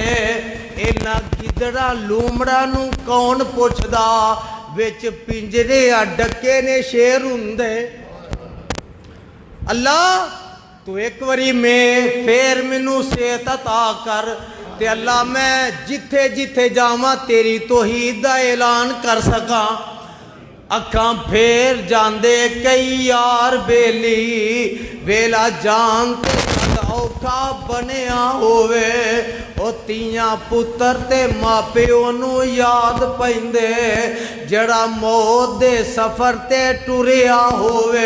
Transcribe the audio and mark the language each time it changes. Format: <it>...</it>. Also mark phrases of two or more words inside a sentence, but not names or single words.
<pa>انہاں گدڑا لومڑا نوں کون پچھدا، وچ پنجرے ڈکے نے شیر ہندے. اللہ توں اک باری میں پھر مینوں صحت عطا کر، تے اللہ میں جتھے جتھے جاواں تیری توحید دا اعلان کر سکاں. اکھاں پھیر جاندے کئی یار بیلی ویلا جان تے اوکھا بنیا ہووے او تیاں پتر تے ماں پیو نو یاد پیندے جڑا موت دے سفر تے ٹریا ہووے</pa>